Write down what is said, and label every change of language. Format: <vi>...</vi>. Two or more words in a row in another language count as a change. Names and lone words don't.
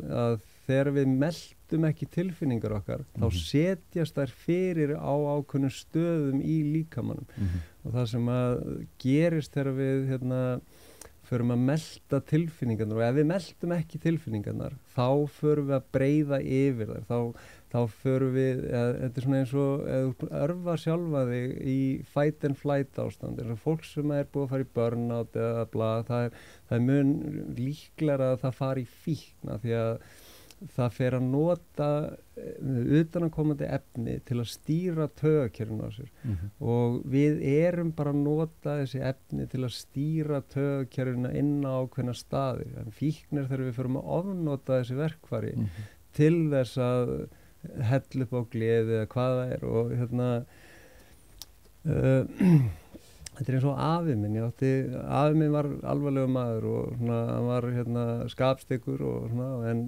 <is>að þegar við meldum ekki tilfinningar okkar þá setjast þær fyrir á ákveðnum stöðum í líkamanum og það sem að gerist þegar við förum að melda tilfinningarnar og ef við meldum ekki tilfinningarnar þá förum við að breiða yfir þær þá förum við, þetta er svona eins og örfa sjálfa þig í</is> <en>fight and flight</en> <is>ástand eins og fólk sem er búið að fara í burnout eða bla, það er mun líklega að það fari í fíkna því að það fer að nota utanakomandi efni til að stýra taugakerfinu á sér og við erum bara að nota þessi efni til að stýra taugakerfinu inn á ákveðna staði en fíknir þegar við förum að ofnota þessi verkfæri til þess að hella upp á gleði eða hvað það er og þetta er eins og afi minn, afi minn var alvarlegur maður og hann var skapstyggur og svona en</is>